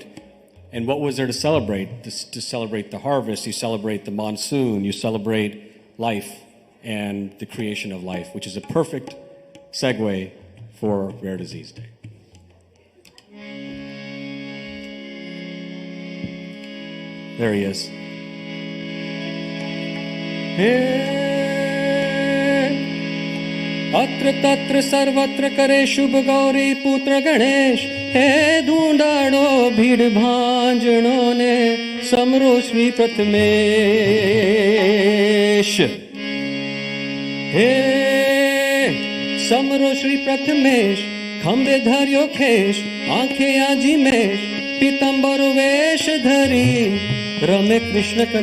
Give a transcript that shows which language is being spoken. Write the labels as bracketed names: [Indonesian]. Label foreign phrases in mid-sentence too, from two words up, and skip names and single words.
[English] And what was there to celebrate? To celebrate the harvest, you celebrate the monsoon, you celebrate life and the creation of life, which is a perfect segue for Rare Disease Day. There he is. [Gujarati] અત્ર તત્ર સર્વત્ર કરે શુભ ગૌરી પુત્ર ગણેશ હે ધૂંડાડો ભીડ ભાંજણો ને સમરો શ્રી પ્રથમેશ હે સમરો શ્રી પ્રથમેશ ખંભે ધર્યો ખેશ આંખે આજીમેશ પીતાંબર વેશ ધરી રમે કૃષ્ણ